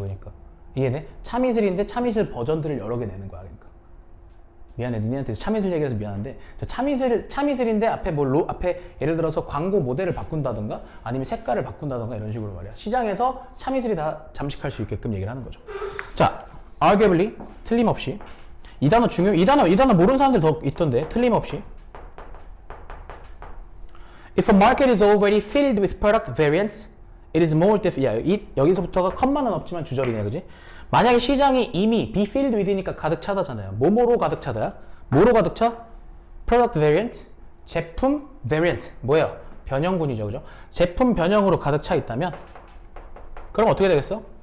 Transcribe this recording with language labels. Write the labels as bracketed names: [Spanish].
[Korean] 그러니까 이해돼? 참이슬인데 참이슬 버전들을 여러 개 내는 거야. 그러니까 미안해, 니네한테 참이슬 얘기해서 미안한데 참이슬인데 앞에 예를 들어서 광고 모델을 바꾼다던가 아니면 색깔을 바꾼다던가 이런 식으로 말이야. 시장에서 참이슬이 다 잠식할 수 있게끔 얘기를 하는 거죠. [English] 자, arguably [Korean] 틀림없이 이 단어 모르는 사람들 더 있던데 틀림없이 [English] If a market is already filled with product variants, it is more difficult. [Korean] 여기서부터가 컴마는 없지만 주절이네, 그지? 만약에 시장이 이미 be filled with니까 가득 차다잖아요. 뭐로 가득 차다야? 뭐로 가득 차? Product variant, 제품 variant. 뭐예요? 변형군이죠, 그죠? 제품 변형으로 가득 차 있다면, 그럼 어떻게 되겠어?